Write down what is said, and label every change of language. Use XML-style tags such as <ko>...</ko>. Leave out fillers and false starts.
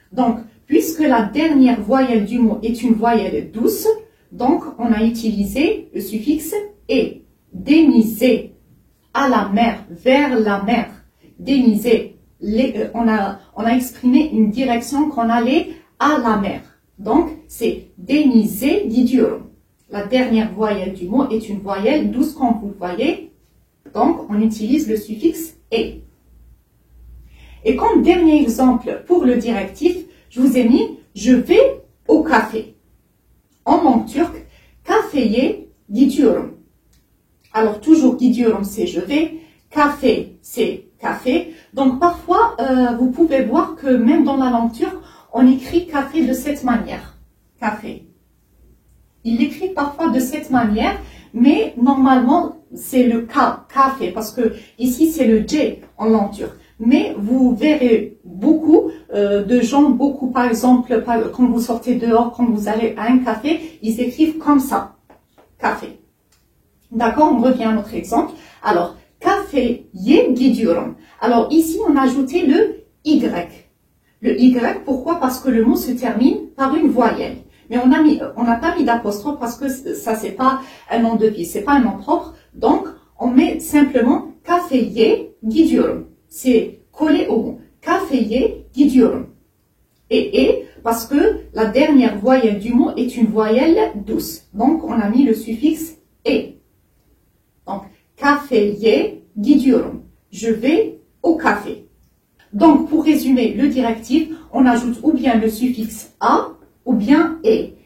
<fr>Donc, puisque la dernière voyelle du mot est une voyelle douce, donc on a utilisé le suffixe « et ». Denize, à la mer, vers la mer. Denize, on a exprimé une direction qu'on allait à la mer. Donc, c'est</fr> <tr>denize gidiyorum.</tr> <fr>La dernière voyelle du mot est une voyelle douce, comme vous le voyez. Donc, on utilise le suffixe « et ». Et comme dernier exemple pour le directif, je vous ai mis « Je vais au café ». En langue turque, «</fr> <tr>Kafeye gidiyorum ».</tr> <fr>Alors, toujours gidiyorum, c'est « je vais ». Café, c'est « café ». Donc, parfois, vous pouvez voir que même dans la langue turque, on écrit « café » de cette manière. Café. Il l'écrit parfois de cette manière, mais normalement, c'est le K, café, parce que ici, c'est le J en langue turque. Mais vous verrez beaucoup de gens, par exemple, quand vous sortez dehors, quand vous allez à un café, ils écrivent comme ça, café. D'accord, on revient à notre exemple.</fr> <tr>Alors, kafeye gidiyorum.</tr> <fr>Alors ici, on a ajouté le Y. Le Y, pourquoi? Parce que le mot se termine par une voyelle. mais on n'a pas mis d'apostrophe parce que ça c'est pas un nom de ville, c'est pas un nom propre. Donc on met simplement</fr> <tr>kafeye gidiyorum.</tr> <fr>C'est collé au mot.</fr> <tr>Kafeye gidiyorum.</tr> <fr>Et parce que la dernière voyelle du mot est une voyelle douce. Donc on a mis le suffixe et. Donc</fr> <tr>kafeye gidiyorum.</tr> <fr>Je vais au café. Donc, pour résumer le directif, on ajoute ou bien le suffixe a ou bien et.</fr>